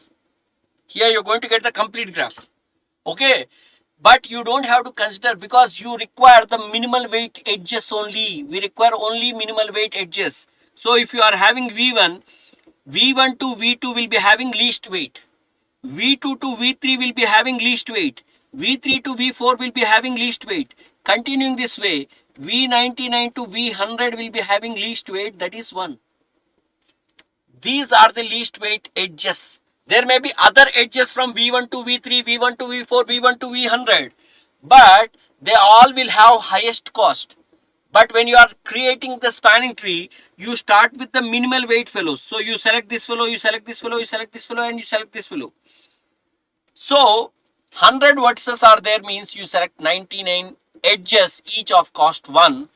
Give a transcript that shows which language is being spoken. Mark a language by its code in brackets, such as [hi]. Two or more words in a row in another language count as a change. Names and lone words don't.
[en] Here you are going to get the complete graph. Okay. But you don't have to consider, because you require the minimal weight edges only. We require only minimal weight edges. So if you are having V1 to V2 will be having least weight. V2 to V3 will be having least weight. V3 to V4 will be having least weight. Continuing this way, V99 to V100 will be having least weight, that is 1. These are the least weight edges. There may be other edges from V1 to V3, V1 to V4, V1 to V100, but they all will have highest cost. But when you are creating the spanning tree, you start with the minimal weight fellows. So you select this fellow, you select this fellow, you select this fellow, and you select this fellow. So 100 vertices are there, means you select 99 edges, each of cost 1.